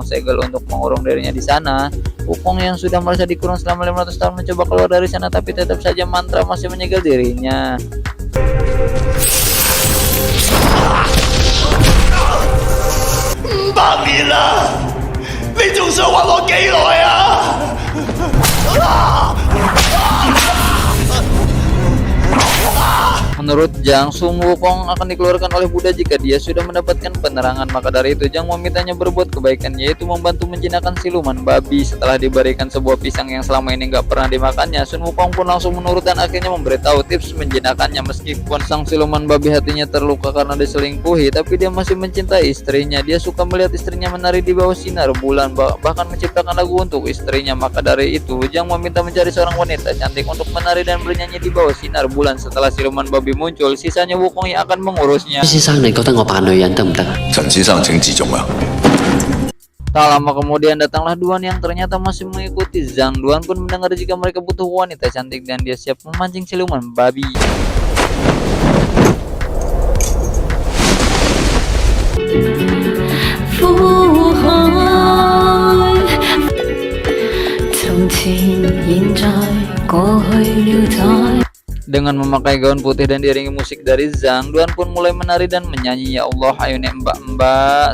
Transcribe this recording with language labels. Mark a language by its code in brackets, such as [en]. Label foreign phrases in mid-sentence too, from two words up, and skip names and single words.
[id] Segel untuk mengurung dirinya di sana. Wukong yang sudah merasa dikurung selama 500 tahun mencoba keluar dari sana, tapi tetap saja mantra masih menyegel dirinya. [yue] 500 年啦，你仲想玩我幾耐啊？ [id] Menurut Jang, Sun Wukong akan dikeluarkan oleh Buddha jika dia sudah mendapatkan penerangan. Maka dari itu Jang memintanya berbuat kebaikan, yaitu membantu menjinakkan siluman babi. Setelah diberikan sebuah pisang yang selama ini nggak pernah dimakannya, Sun Wukong pun langsung menurut dan akhirnya memberitahu tips menjinakkannya. Meskipun sang siluman babi hatinya terluka karena diselingkuhi, tapi dia masih mencintai istrinya. Dia suka melihat istrinya menari di bawah sinar bulan, bahkan menciptakan lagu untuk istrinya. Maka dari itu Jang meminta mencari seorang wanita cantik untuk menari dan bernyanyi di bawah sinar bulan. Setelah siluman babi muncul, sisanya Wukong yang akan mengurusnya. [yue] 先生，你覺得我扮女人得唔得啊？陳先生請自重啊！ [id] Tak lama kemudian datanglah Duan yang ternyata masih mengikuti Zhang. Duan pun mendengar jika mereka butuh wanita cantik dan dia siap memancing siluman babi. Dengan memakai gaun putih dan diiringi musik dari Zhang, Duan pun mulai menari dan menyanyi, [ar] "Ya Allah, [id] ayo nek mbak-mbak."